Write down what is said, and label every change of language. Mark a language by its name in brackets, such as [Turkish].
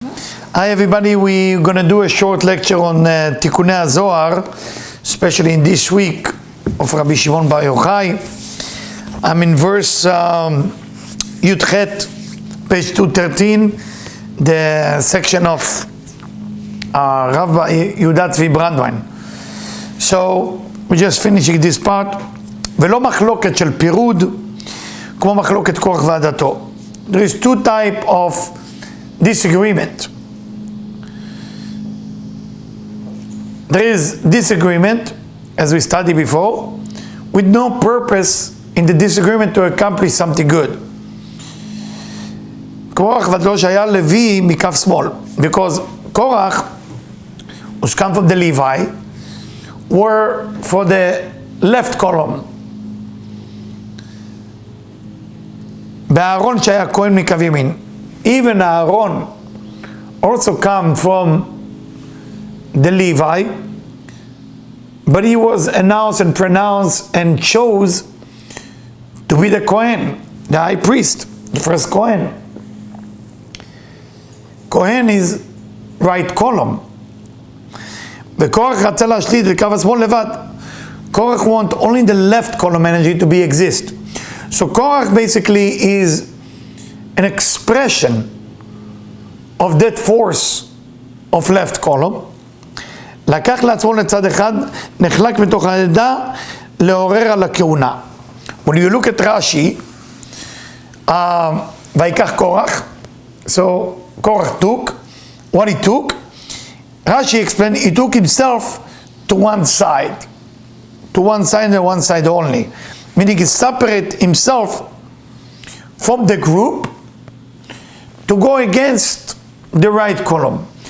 [English] Hi everybody, we're going to do a short lecture on Tikkunei Zohar, especially in this week of Rabbi Shimon Bar Yochai. I'm in verse Yudchet, page 213, the section of Rav Yehuda Tzvi Brandwein. So, we're just finishing this part. [Hebrew] ולא מחלוקת של פירוד, כמו מחלוקת קורח ועדתו. [English] There is two types of disagreement. There is disagreement, as we studied before, with no purpose in the disagreement to accomplish something good. קורח ועדתו שהיה לוי מכף שמאל, because קורח, who's come from the Levi, were for the left column. [Hebrew] באהרון שהיה כהן מקו ימין. [English] Even Aaron also come from the Levi, but he was announced and pronounced and chose to be the Kohen, the high priest, the first Kohen. Kohen is right column. [Hebrew] וקורח רצה להשליט את קו השמאל לבד. [English] קורח want only the left column energy to be exist. So Korach basically is an expression of that force of left column. [Hebrew] לקח לעצמו לצד אחד, נחלק מתוך העדה לעורר על הכהונה. [English] When you look at Rashi, ויקח קורח, so Korach took, what he took, Rashi explained, he took himself to one side and one side only. Meaning he separate himself from the group to go against the right column.